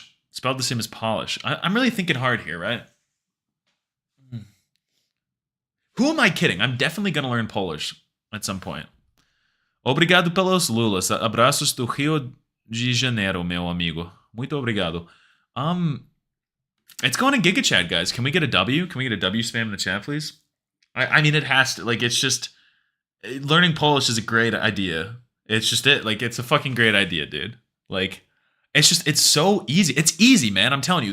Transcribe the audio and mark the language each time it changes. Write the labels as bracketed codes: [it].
[en] Spelled the same as polish. I'm really thinking hard here, right? Who am I kidding? I'm definitely going to learn Polish at some point. [pt] Obrigado pelos lulas. Abraços do Rio de Janeiro, meu amigo. Muito obrigado. [en] It's going to GigaChad, guys. Can we get a W? Can we get a W spam in the chat, please? I mean, it has to. Like, it's just... Learning Polish is a great idea. It's just it. Like, it's a fucking great idea, dude. Like, it's so easy. It's easy, man. I'm telling you.